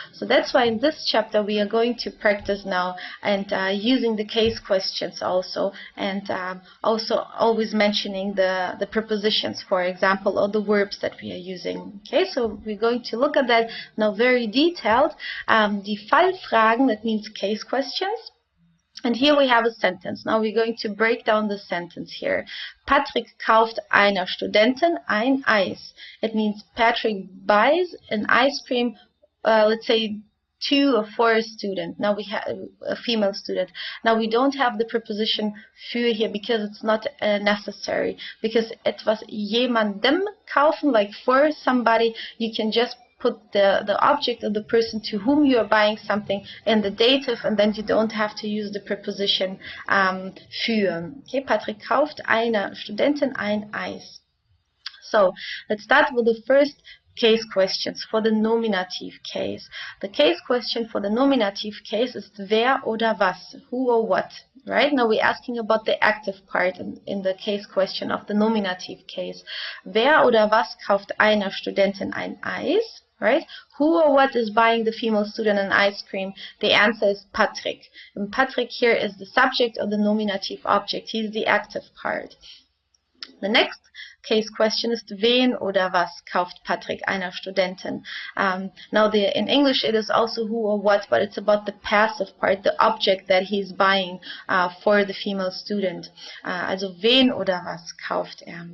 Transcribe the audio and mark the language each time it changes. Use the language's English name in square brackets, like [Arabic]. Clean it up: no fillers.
[English] So that's why in this chapter we are going to practice now and using the case questions also, and also always mentioning the prepositions, for example, or the verbs that we are using. Okay, so we're going to look at that now very detailed. [German] Die Fallfragen, [English] that means case questions. And here we have a sentence. Now we're going to break down the sentence here. [German] Patrick kauft einer Studentin ein Eis. [English] It means Patrick buys an ice cream, let's say, to or for a student. Now we have a female student. Now we don't have the preposition für here because it's not necessary. Because [German] etwas jemandem kaufen, [English] like for somebody, you can just put the object of the person to whom you are buying something in the dative, and then you don't have to use the preposition für. [German] Okay, Patrick kauft einer Studentin ein Eis. [English] So let's start with the first case questions for the nominative case. The case question for the nominative case is [German] wer oder was, [English] who or what. Right now we're asking about the active part in the case question of the nominative case. [German] Wer oder was kauft einer Studentin ein Eis? [English] Right? Who or what is buying the female student an ice cream? The answer is Patrick. And Patrick here is the subject of the nominative object. He's the active part. The next case question is [German] wen oder was kauft Patrick einer Studentin. [English] Now in English it is also who or what, but it's about the passive part, the object that he's buying for the female student. [German] Also wen oder was kauft er?